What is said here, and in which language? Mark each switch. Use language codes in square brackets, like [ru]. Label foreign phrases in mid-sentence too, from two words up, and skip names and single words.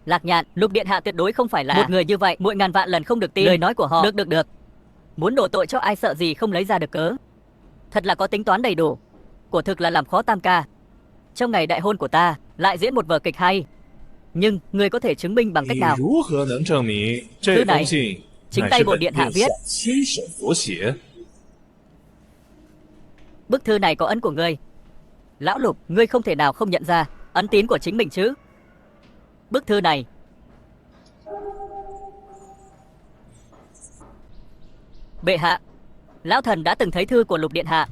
[vi] Lạc Nhạn, Lục điện hạ tuyệt đối không phải là một người như vậy, muội ngàn vạn lần không được tin lời nói của họ. Được. Muốn đổ tội cho ai sợ gì không lấy ra được cớ. Thật là có tính toán đầy đủ. Quả thực là làm khó Tam ca. Trong ngày đại hôn của ta lại diễn một vở kịch hay, nhưng người có thể chứng minh bằng cách [zh] 你 [vi] nào? [zh] 如何能证明 [vi] Thư [zh] 这 [vi] này [zh] 封信 [vi] chính [zh] 乃 [vi] tay [zh] 是 [vi] bổn [zh] 本 [vi] điện hạ [zh] 殿 [vi] viết. [zh] 下亲手所写？ [vi] Bức thư này có ấn của ngươi. Lão Lục, ngươi không thể nào không nhận ra ấn tín của chính mình chứ? Bức thư này bệ hạ, lão thần đã từng thấy thư của Lục điện hạ.